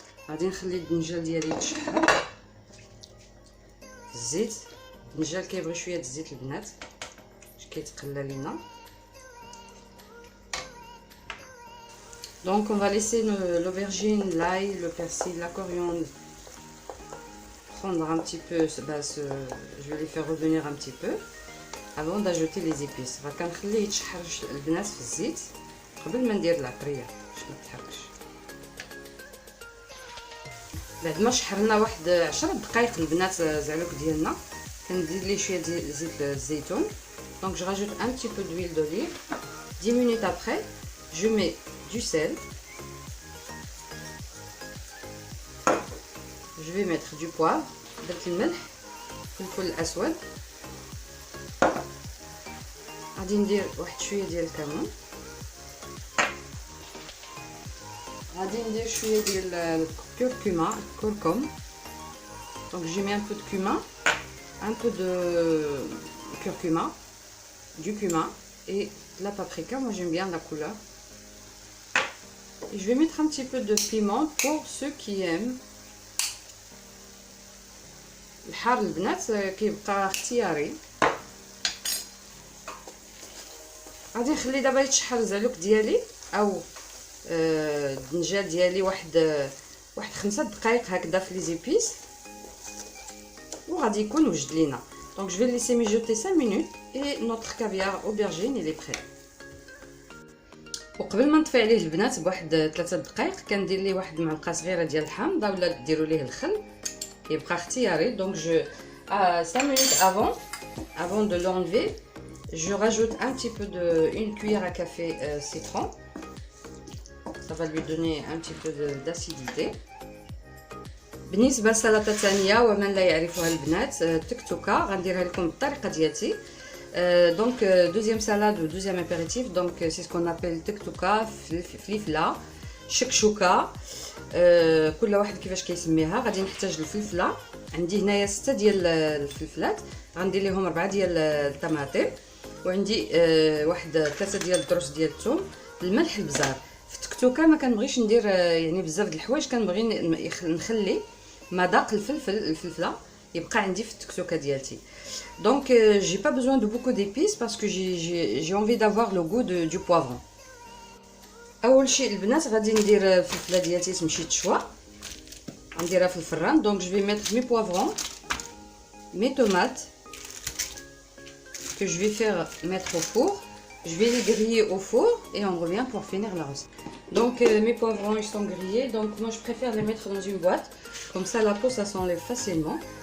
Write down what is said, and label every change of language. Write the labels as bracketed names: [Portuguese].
[Arabic] غادي نخلي الدنجال ديالي يتشحر في الزيت. الدنجال كيبغي شويه الزيت البنات باش كيتقلى لينا. [French] Donc on va laisser l'aubergine, l'ail, le persil, la coriandre prendre un petit peu, je vais les faire revenir un petit peu avant d'ajouter les épices. [Arabic] غنخليه يتشحر البنات في الزيت قبل ما ندير العطريه باش ما تحرقش. بعد ما شحرنا واحد 10 دقائق البنات زعلوك ديالنا، كندير ليه شويه ديال زيت الزيتون. [French] Donc je rajoute un petit peu d'huile d'olive. 10 minutes après, je mets du sel. Je vais mettre du poivre, [Arabic] درت الملح، الفلفل الاسود. غادي ندير واحد شويه ديال الكمون. غادي ندير شويه ديال الكركم. [French] Donc j'ai mis un peu de cumin, un peu de curcuma, du cumin et de la paprika. Moi j'aime bien la couleur. Et je vais mettre un petit peu de piment pour ceux qui aiment. [Arabic] الحار البنات كيبقى اختياري. غادي نخلي دابا يتشحر الزعلوك ديالي او الدنجال ديالي واحد 5 دقائق هكذا في لي زيبيس وغادي يكون وجد لينا. [French] Donc je vais laisser mijoter 5 minutes et notre caviar aubergine il est prêt. [Arabic] وقبل ما نطفي عليه البنات بواحد 3 دقائق كندير ليه واحد معلقه صغيره ديال الحامضه ولا ديروا ليه الخل يبقى اختياري. [French] Donc je 5 minutes avant de l'enlever, je rajoute un petit peu une cuillère à café citron. Ça va lui donner un petit peu d'acidité. [Arabic] بالنسبه لسلطه ثانيه ومن لا يعرفها البنات تكتوكه غنديرها لكم بالطريقه ديالتي. [French] Donc deuxième salade ou deuxième apéritif, donc c'est ce qu'on appelle تكتوكه فليفله شكشوكه. [Arabic] كل واحد كيفاش كيسميها. غادي نحتاج الفلفله، عندي هنايا 6 ديال الفلفلات، غندير لهم 4 ديال الطماطم، وعندي واحد 3 ديال الدروس ديال الثوم، الملح، البزار. في التكتوكه ما كنبغيش ندير يعني بزاف د الحوايج، كنبغي نخلي مذاق الفلفله يبقى عندي في التكتوكه ديالتي. [French] Donc j'ai pas besoin de beaucoup d'épices parce que j'ai envie d'avoir le goût du poivron. [Arabic] اول شيء البنات غادي ندير الفلفله ديالتي تمشي تشوى، غنديرها في الفران. [French] Donc je vais mettre mes poivrons, mes tomates que je vais faire mettre au four. Je vais les griller au four et on revient pour finir la recette. Donc mes poivrons ils sont grillés, donc moi je préfère les mettre dans une boîte, comme ça la peau ça s'enlève facilement.